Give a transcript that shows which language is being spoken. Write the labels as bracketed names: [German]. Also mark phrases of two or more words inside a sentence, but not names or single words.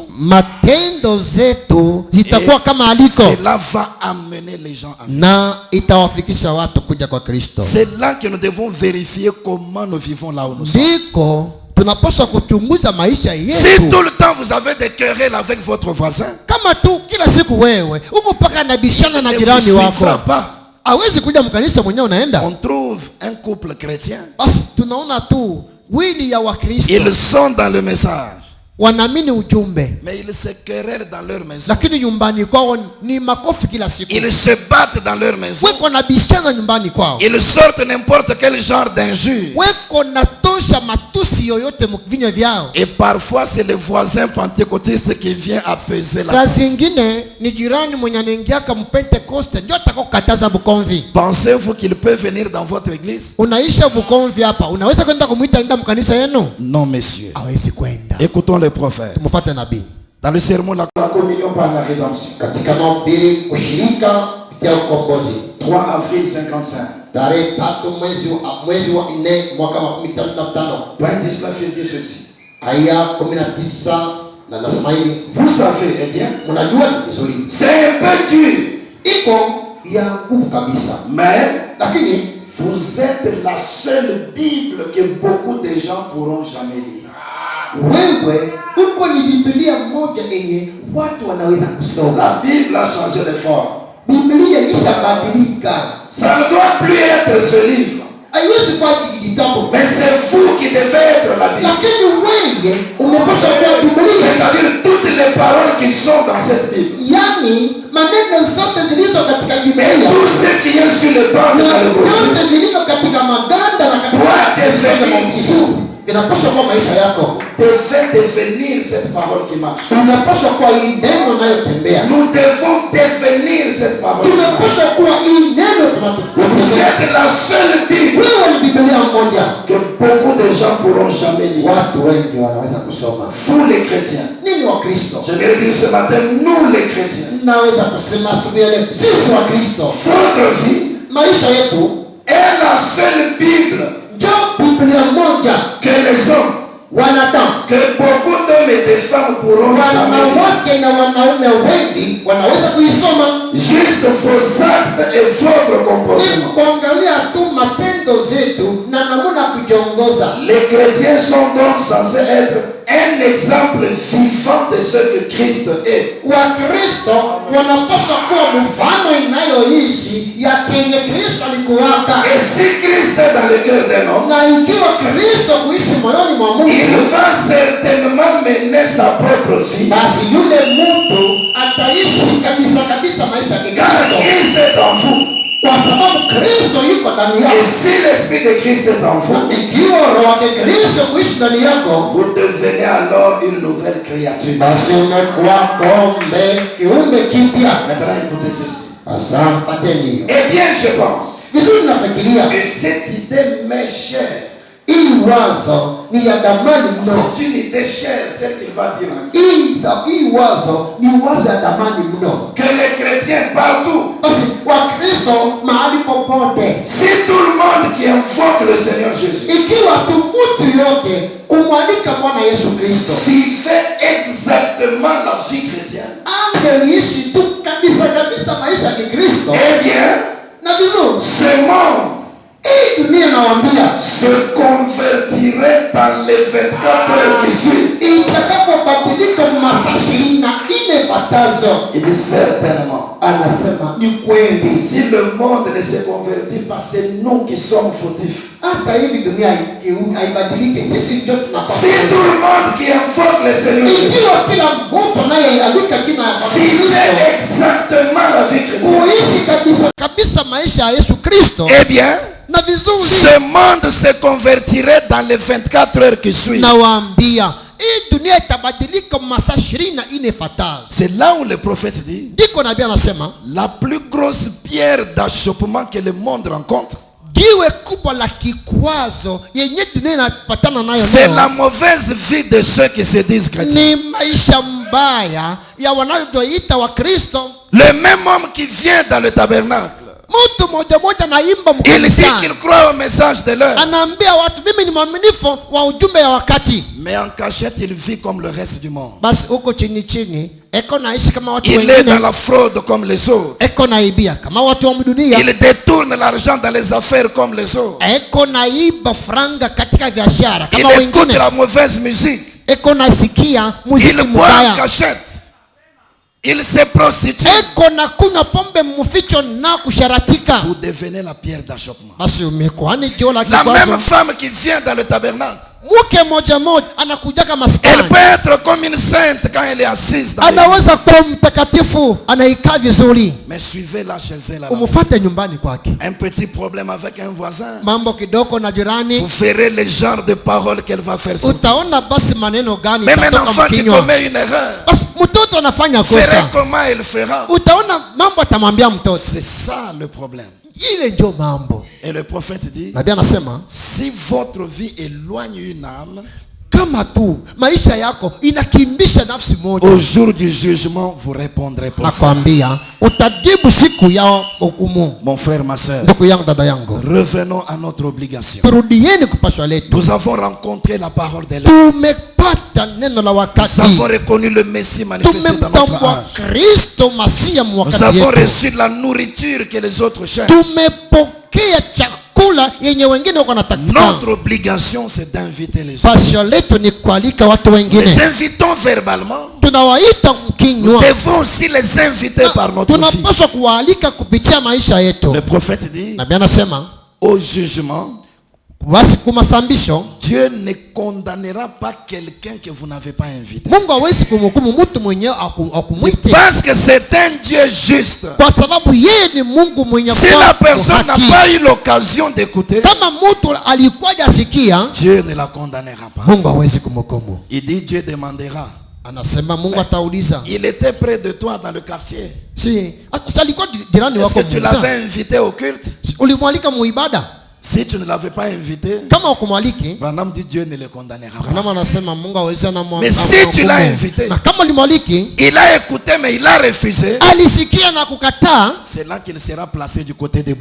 [Swahili] matendo zetu [French] Et [Swahili] zitakuwa kama aliko [French] cela va amener les gens à vivre. [Swahili] na itawafikisha watu kuja kwa Kristo. [French] C'est là que nous devons vérifier comment nous vivons là où nous sommes. [Swahili] Ndiko tunapaswa kuchunguza maisha [French] Si [Swahili] yetu. [French] tout le temps vous avez des querelles avec votre voisin, [Swahili] Kama tu kila siku wewe uko mpaka nabishana na [French] ne vous [Swahili] jirani [French] suivra [Swahili] wako, [French] pas. [Swahili] hawezi kuja mkanisa mwenyewe unaenda. [French] On trouve un couple chrétien. [Swahili] Basi tunaona tu wili ya Wakristo [French] Ils sont dans le message, [Swahili] wanaamini ujumbe, [French] mais ils se querellent dans leur maison. [Swahili] lakini nyumbani kwao ni makofi kila siku. [French] Ils se battent dans leur maison. [Swahili] Weko na bishana nyumbani kwao, [French] Ils sortent n'importe quel genre d'injure. [Swahili] weko na tosha matusi yoyote mvinywa vyao. [French] Et parfois, c'est le voisin pentecôtiste qui vient apaiser la [Swahili] Saa [French] cause. [Swahili] zingine ni jirani mwenye anaingiaka mpentekoste ndio atakokataza bukomvi. [French] Pensez-vous qu'il peut venir dans votre église? [Swahili] Unaisha bukomvi hapa, unaweza kwenda kumwita enda mkanisa yenu? [French] Non, messieurs. [Swahili] Hawezi kwenda. [French] Écoutons le prophète. [Swahili] Tumfuate nabii [French] Dans le sermon, la communion par la rédemption. [Swahili] katika mahubiri ushirika kupitia ukombozi, [French] 3 avril 55. [Swahili] tarehe 3 mwezi wa 4 mwaka 55, [French] Point 19, il dit ceci. [Swahili] aya 19 na nasema hivi: [French] Vous savez, eh bien, [Swahili] mnajua vizuri [French] c'est un peu dur, [Swahili] iko ya nguvu kabisa, [French] mais [Swahili] lakini [French] vous êtes la seule Bible que beaucoup de gens pourront jamais lire. [Swahili] wewe huko ni Biblia moja yenye watu wanaweza kusoma. [French] La Bible a changé de forme. [Swahili] Biblia ilishabadilika. [French] Ça ne doit plus être ce livre. [Swahili] Haiwezi kuwa kitabu. [French] Mais c'est vous qui devez être la Bible. [Swahili] Lakini wewe umepaswa kuwa Biblia. [French] C'est-à-dire toutes les paroles qui sont dans cette Bible. [Swahili] Yani maneno zote zilizo katika Biblia. [French] Et tout ce qui est sur le banc de la brochure. [Swahili] Yote zilizo katika maganda na katika [French] doit [Swahili] inapaswa kuwa maisha yako. [French] devait devenir cette parole qui marche. [Swahili] Unapaswa kuwa hii neno inayotembea. [French] Nous devons devenir cette parole. [Swahili] Tunapaswa kuwa hii neno [French] Vous êtes la seule Bible [Swahili] wewe ni Biblia moja [French] que beaucoup de gens pourront jamais lire. [Swahili] watu wengi wanaweza kusoma. [French] Vous les chrétiens. [Swahili] Nini wa Kristo? [French] Je vais dire ce matin, nous les chrétiens. [Swahili] Naweza kusema asubuhi ya leo sisi wa Kristo. [French] Votre vie [Swahili] Maisha yetu [French] est la seule Bible [Swahili] ndio Biblia moja [French] que les hommes, [Swahili] wanadamu, [French] que beaucoup d'hommes et de femmes pourront jamais lire. [Swahili] wanawake na wanaume wengi wanaweza kuisoma. [French] Juste vos actes et votre [Swahili] Ni [French] comportement. [Swahili] kuangalia tu matendo zetu na namna kujiongoza. [French] Les chrétiens sont donc censés être un exemple vivant de ce que Christ est. [Swahili] Wakristo wanapaswa kuwa mfano inayoishi ya kenye Kristo alikuwaka. [French] Et si Christ est dans le cœur d'un homme, [Swahili] Na ikiwa Kristo kuishi moyoni mwa [French] il [Swahili] Mungu, [French] va certainement mener sa propre vie. [Swahili] basi yule mtu ataishi kabisa kabisa maisha ya [French] Car [Swahili] Kristo, [French] Christ est en vous. [Swahili] kwa sababu Kristo yuko ndani [French] Et [Swahili] yako. [French] si l'Esprit de Christ est en vous, [Swahili] Ikiwa roho yake Kristo kuishi ndani yako, [French] vous devenez alors une nouvelle créature. [Swahili] basi umekuwa kiumbe kipya. [French] Maintenant, écoutez ceci. [Swahili] Sasa fateni hiyo [French] Eh bien, je pense [Swahili] vizuri. Nafikiria [French] que cette idée m'est chère. [Swahili] hii wazo ni ya damani mno. [French] C'est une idée chère, celle qu'il va dire. [Swahili] Hii wazo ni wazo ya damani mno. [French] Que les chrétiens partout, [Swahili] Basi Wakristo mahali popote, [French] si tout le monde qui invoque le Seigneur Jésus [Swahili] ikiwa tu mtu yote kumwalika Bwana Yesu Kristo, [French] vivait exactement la vie chrétienne, [Swahili] angeliishi tu kabisa kabisa maisha ya Kikristo, [French] eh bien, [Swahili] na vizuri [French] ce monde [Swahili] hii dunia nawaambia [French] se convertirait dans les 24 heures qui suivent. [Swahili] itakapobadilika masaa 24 fatazo. [French] Il dit certainement. [Swahili] Anasema ni kweli, [French] Si le monde ne se convertit pas, c'est nous qui sommes fautifs. [Swahili] hata hivi dunia haibadilike, sisi ndio [French] Si [Swahili] tunapaswa. [French] tout le monde qui invoque le Seigneur Jésus [Swahili] Ikiwa kila mtu anayealika jina la [French] vivait [Swahili] Kristo [French] exactement la vie chrétienne, [Swahili] kuishi kabisa kabisa maisha ya Yesu Kristo, [French] eh bien, [Swahili] na vizuri [French] ce monde se convertirait dans les 24 heures qui suivent. [Swahili] nawaambia hii dunia itabadilika masaa 24 fatazo. [French] C'est là où le prophète dit, [Swahili] Ndiko nabii anasema [French] la plus grosse pierre d'achoppement que le monde rencontre, [Swahili] jiwe kubwa la kikwazo yenye dunia inapatana nayo [French] c'est [Swahili] leo [French] la mauvaise vie de ceux qui se disent chrétiens. [Swahili] ni maisha mbaya ya wanayojiita wa Kristo. [French] Le même homme qui vient dans le tabernacle, [Swahili] Mtu moja moja naimba [French] il dit [Swahili] mkanisani, [French] qu'il croit au message de l'heure, [Swahili] anaambia watu mimi ni mwaminifu wa ujumbe ya wakati, [French] mais en cachette il vit comme le reste du monde. [Swahili] basi huko chini chini eko naishi kama watu [French] Il est dans [Swahili] wengine, [French] la fraude comme les autres. [Swahili] eko naibia kama watu wa dunia, [French] Il détourne l'argent dans les affaires comme les autres. [Swahili] eko naiba franga katika biashara [French] Il [Swahili] kama [French] écoute [Swahili] wengine, [French] la mauvaise musique. [Swahili] eko nasikia muziki [French] Il boit en [Swahili] mbaya, [French] cachette. Il se prostitue. [Swahili] eko na kunywa pombe mficho na kusharatika. [French] Vous devenez la pierre d'achoppement. [Swahili] Basi umekuwa ni jiwe la [French] La même [Swahili] kikwazo. [French] femme qui vient dans le tabernacle, [Swahili] Mke moja moja anakujaka [French] elle [Swahili] maskani, [French] peut être comme une sainte quand elle est assise dans l'église. [Swahili] anaweza kuwa mtakatifu, anaikaa vizuri, [French] Mais suivez-la chez elle. à la [Swahili] umfuate nyumbani kwake. [French] Un petit problème avec un voisin, [Swahili] Mambo kidogo na jirani, [French] vous verrez le genre de paroles qu'elle va faire sortir. [Swahili] utaona basi maneno gani [French] Même un [Swahili] itatoka [French] enfant qui [Swahili] mkinywa. [French] commet une erreur, [Swahili] Basi mtoto anafanya [French] verrez [Swahili] kosa, [French] comment il fera. [Swahili] utaona mambo atamwambia mtoto. [French] C'est ça le problème. [Swahili] Ile ndio mambo. [French] Et le prophète dit, [Swahili] Nabii anasema [French] si votre vie éloigne une âme, [Swahili] kama tu maisha yako inakimbisha nafsi moja, [French] au jour du jugement, vous répondrez pour ça. [Swahili] nakwambia utajibu siku ya hukumu. [French] Mon frère, ma soeur, [Swahili] Ndugu yangu, dada yangu, [French] revenons à notre obligation. [Swahili] turudieni kupashwa letu. [French] Nous avons rencontré la parole de l'homme. [Swahili] Tumepata neno la [French] Nous [Swahili] wakati, [French] avons reconnu le Messie manifesté dans notre [Swahili] tumemtambua [French] âge. [Swahili] Kristo Masia [French] Nous [Swahili] mwakati [French] avons [Swahili] yetu, [French] reçu la nourriture que les autres cherchent. [Swahili] tumepokea chakula chakula yenye wengine wako natafuta. [French] Notre obligation c'est d'inviter les gens. [Swahili] Pasha letu ni kualika watu wengine. [French] Les invitons verbalement. [Swahili] Tunawaita [French] Nous [Swahili] mkinywa. [French] devons aussi les inviter par notre vie. [Swahili] Tunapaswa kuwaalika kupitia maisha yetu. [French] Le prophète dit, [Swahili] Nabii anasema [French] au jugement, [Swahili] basi kumasambisho [French] Dieu ne condamnera pas quelqu'un que vous n'avez pas invité. [Swahili] Mungu hawezi kumhukumu mtu mwenyewe akumwite, [French] Parce que c'est un Dieu juste. [Swahili] kwa sababu yeye ni Mungu mwenye [French] Si la personne n'a [Swahili] haki. [French] pas eu l'occasion d'écouter, [Swahili] Kama mtu alikuwa hajasikia, [French] Dieu ne la condamnera pas. [Swahili] Mungu hawezi kumhukumu. [French] Il dit Dieu demandera. [Swahili] Anasema Mungu atauliza. [French] Il était près de toi dans le quartier. [Swahili] Si alikuwa jirani [French] Est-ce [Swahili] wako, [French] que tu l'avais invité au culte? [Swahili] ulimwalika muibada? [French] Si tu ne l'avais pas invité, [Swahili] Kama ukumwaliki, [French] Branham dit Dieu ne le condamnera pas. [Swahili] Branham anasema Mungu hawezi na [French] Mais si tu l'as invité, [Swahili] na kama ulimwaliki, [French] il a écouté mais il a refusé, [Swahili] alisikia na kukataa, [French] c'est là qu'il sera placé du côté des